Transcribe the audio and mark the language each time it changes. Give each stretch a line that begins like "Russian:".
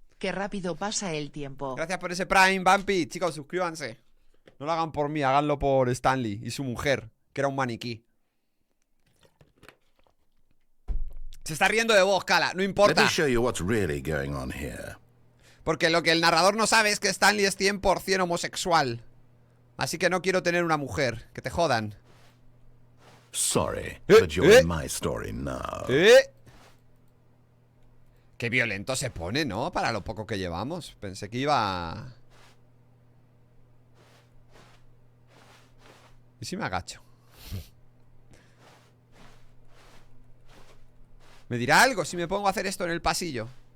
Spanish: Qué rápido pasa el tiempo. Gracias por ese Prime, Vampi. Chicos, suscríbanse. No lo hagan por mí, háganlo por Stanley y su mujer, que era un maniquí. Se está riendo de vos, Kala, no
English: Let
Spanish: importa.
English: me show you what's really going on here.
Spanish: Porque lo que el narrador no sabe es que Stanley es 100% homosexual. Así que no quiero tener una mujer. Que te jodan.
English: Sorry, but you're in my story now.
Spanish: Qué violento se pone, ¿no? Para lo poco que llevamos. Pensé que iba... ¿Y si me agacho? ¿Me dirá algo si me pongo a hacer esto en el pasillo?